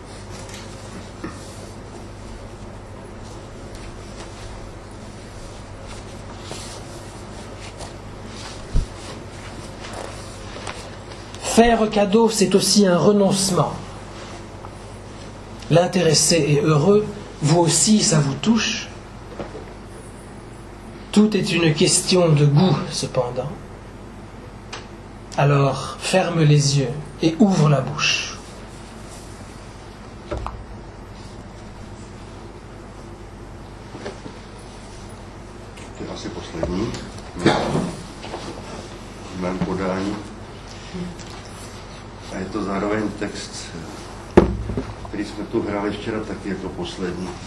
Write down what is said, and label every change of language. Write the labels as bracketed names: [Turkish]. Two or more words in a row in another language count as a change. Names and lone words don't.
[French] Faire cadeau, c'est aussi un renoncement. L'intéressé est heureux, vous aussi ça vous touche. Tout est une question de goût cependant. Alors ferme les yeux et ouvre la bouche. [Czech] To je asi poslední v mém podání. A je to zároveň text, který jsme tu hráli včera taky jako poslední.